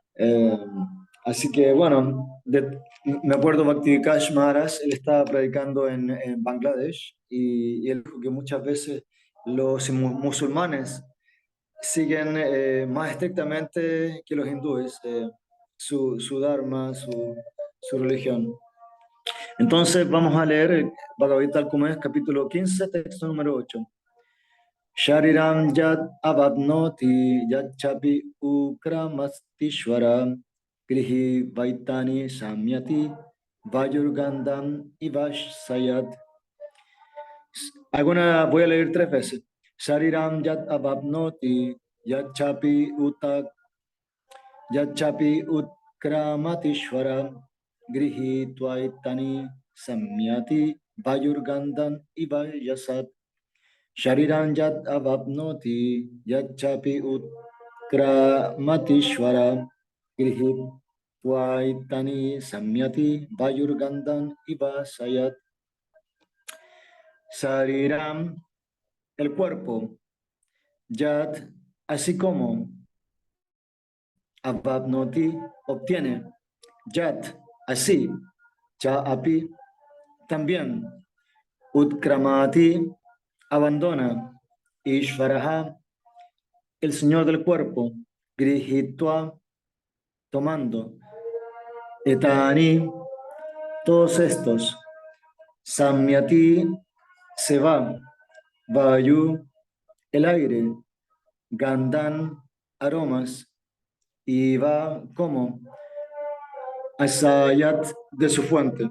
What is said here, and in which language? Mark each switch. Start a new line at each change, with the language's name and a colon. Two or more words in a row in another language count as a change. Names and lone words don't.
Spanish: Eh, Así que bueno, me acuerdo Bhakti Vikash Maharaj, él estaba predicando en Bangladesh y él dijo que muchas veces los musulmanes siguen más estrictamente que los hindúes su dharma, su religión. Entonces vamos a leer el Bhagavad Gita tal como es, capítulo 15, texto número 8.
Sanskrit: Shariram yad avabnoti yad chapi ukramastishvara grihi vaitani samyati vayurgandam ivashayat.
Spanish: Voy a leer 3 veces.
Sanskrit: Shariram yad avabnoti yad chapi utkramatishvara grihi tvaitani samyati vayurgandam ivayasat. Shariran yat avapnoti yachapi utkramatishvara grihit vaitani samyati vayurgandan ivasayat. Shariram,
Spanish: el cuerpo, yat, así como avapnoti, obtiene, yat, así,
Sanskrit: cha api,
Spanish: también, utkramati, abandona, Ishvaraha, el Señor del cuerpo, Grihitva, tomando, Etani, todos estos, Samyati, se va, Vayu, el aire, Gandan, aromas, y va como, Asayat, de su fuente.